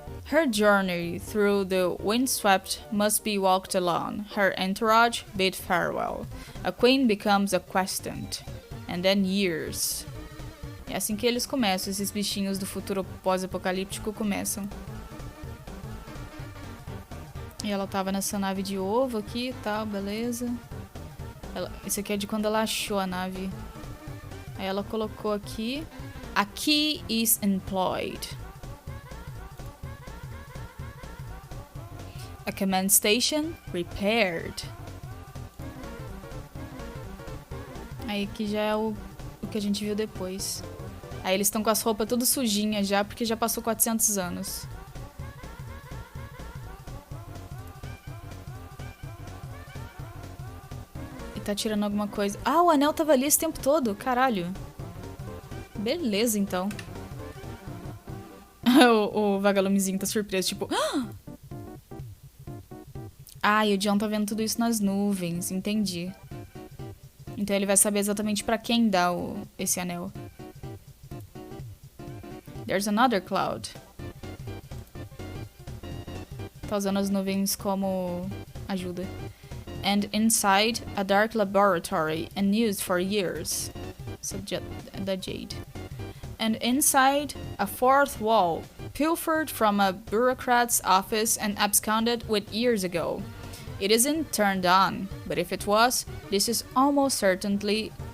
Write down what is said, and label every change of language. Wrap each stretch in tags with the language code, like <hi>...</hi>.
<en>Her journey through the windswept must be walked alone. Her entourage bid farewell. A queen becomes a questant. And then years.</en> <pt>É assim que eles começam, esses bichinhos do futuro pós-apocalíptico começam. E ela tava nessa nave de ovo aqui e tal, beleza. Isso aqui é de quando ela achou a nave. Aí ela colocou aqui.</pt> <en>A key is employed. A command station repaired.</en> <pt>Aí aqui já é o que a gente viu depois. Aí eles estão com as roupas tudo sujinhas já, porque já passou 400 anos. E tá tirando alguma coisa. Ah, o anel tava ali esse tempo todo, caralho. Beleza, então. o vagalumezinho tá surpreso, tipo... Ah, e o John tá vendo tudo isso nas nuvens, entendi. Então ele vai saber exatamente pra quem dá esse anel.</pt> <en>There's another cloud.</en> <pt>Tá usando as nuvens como ajuda.</pt> <en>And inside, a dark laboratory unused for years. Subject da Jade. And inside, a fourth wall, pilfered from a bureaucrat's office and absconded with years ago. It isn't turned on, but if it was, this is almost certainly</en>